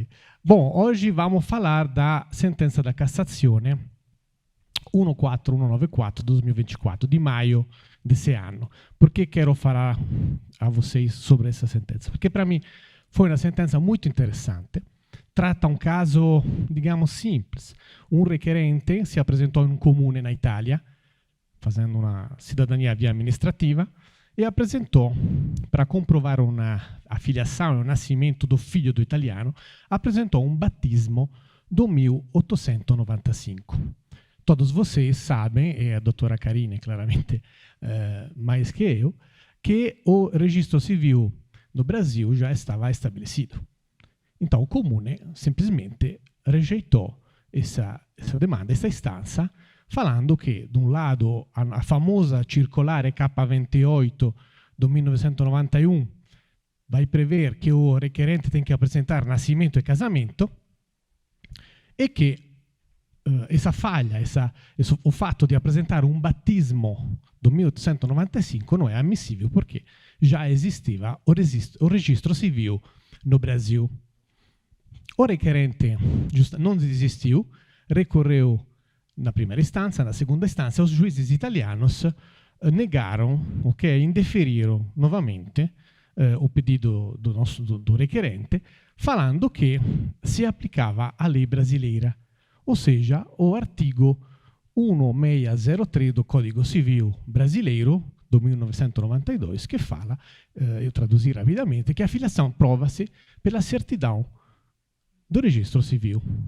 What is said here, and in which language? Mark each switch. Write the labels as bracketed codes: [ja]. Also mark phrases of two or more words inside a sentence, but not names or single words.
[pt] Bom, hoje vamos falar da sentença da Cassazione 14194/2024, de maio desse ano. Por que quero falar a vocês sobre essa sentença? Porque para mim foi uma sentença muito interessante. Tratta um caso, digamos, simples. Um requerente si apresentou [it] in un comune [pt] na Italia, [it] facendo una [pt] cidadania [it] via amministrativa, [pt] e apresentou, para [it] comprovare una affiliazione, un [pt] nascimento do figlio do italiano, apresentou um batismo do 1895. Todos vocês sabem, e a doutora Karine claramente mais que eu, que o registro civil no Brasil já estava estabelecido. Então, o comune simplesmente rejeitou essa demanda, essa istanza, falando che, de um lado, a famosa circolare K28 do 1991 vai prever che o requerente tem que apresentar nascimento e casamento, e che essa falha, o [it] fatto di [pt] apresentare un batismo do 1895 [it] non è ammissibile perché già esisteva [pt] o registro civil no Brasil. O requerente não desistiu, recorreu na primeira instância, na segunda instância, os juízes italianos negaram, indeferiram novamente o pedido do requerente, falando que se applicava a lei brasileira, ou seja, o artigo 1603 do Código Civil brasileiro, do 1992, que fala, eu traduzi rapidamente, que a filiação prova-se pela certidão do registro civil.